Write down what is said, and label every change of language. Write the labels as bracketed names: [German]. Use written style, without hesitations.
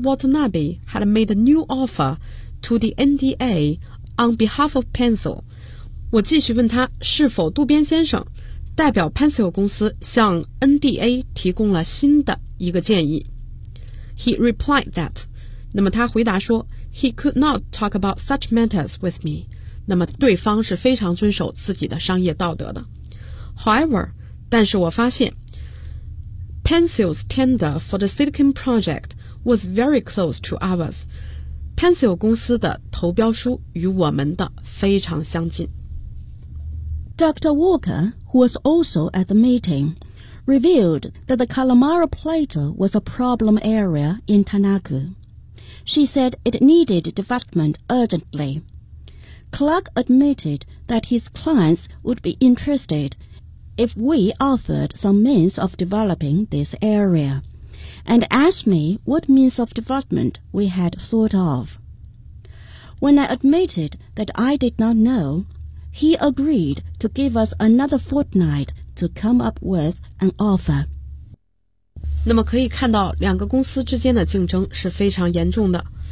[English] Watanabe had made a new offer to the NDA on behalf of Pencil. [Chinese] 我继续问他是否渡边先生代表 Pencil 公司向 NDA 提供了新的一个建议。 [English] He replied that. [Chinese] 那么他回答说 [English] He could not talk about such matters with me. [Chinese] 那么对方是非常遵守自己的商业道德的。 [English] However, [Chinese] 但是我发现 [English] Pencil's tender for the Silicon project was very close to ours. [Chinese] Pencil 公司的投标书与我们的非常相近。 [English] Dr. Walker, who was also at the meeting, revealed that the Calamara Plateau was a problem area in Tanaku. She said it needed development urgently. Clark admitted that his clients would be interested if we offered some means of developing this area, and asked me what means of development we had thought of. When I admitted that I did not know,He agreed to give us another fortnight to come up with an offer. [Chinese] 那么可以看到两个公司之间的竞争是非常严重的。